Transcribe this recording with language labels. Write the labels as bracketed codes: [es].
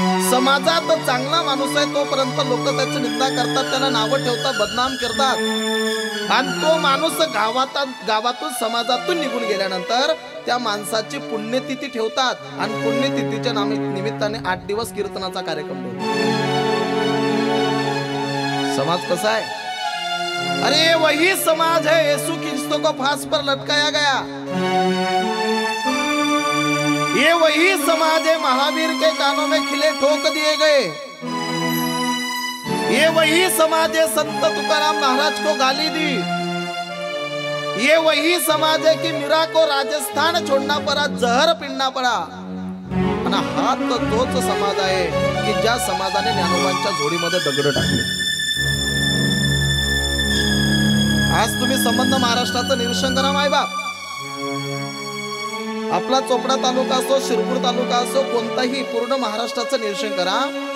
[mr] समाजात चांगला माणूस आहे तोपर्यंत लोक त्याची निंदा करतात, त्याला नावं ठेवतात, बदनाम करतात. आणि तो माणूस गावातून समाजातून निघून गेल्यानंतर त्या माणसाची पुण्यतिथी ठेवतात आणि पुण्यतिथीच्या निमित्ताने 8 दिवस कीर्तनाचा कार्यक्रम ठेवतात. समाज कसा आहे? [hi] अरे वही समाज है यीशु क्रिस्तो को फांस पर लटकाया गया, ये वही समाज है महावीर के कानों में खिले ठोक दिए गए, ये वही समाज है संत तुकाराम महाराज को गाली दी, ये वही समाज है कि मीरा को राजस्थान छोड़ना पड़ा, जहर पीना पड़ा. [mr] आणि हा तोच समाज आहे की ज्या समाजाने ज्ञानोबांच्या झोडीमध्ये दगड टाकले. आज तुम्ही संबंध महाराष्ट्राचं निरीक्षण करा मायबाप. आपला चोपडा तालुका असो, शिरपूर तालुका असो, कोणताही पूर्ण महाराष्ट्राचं निरीक्षण करा.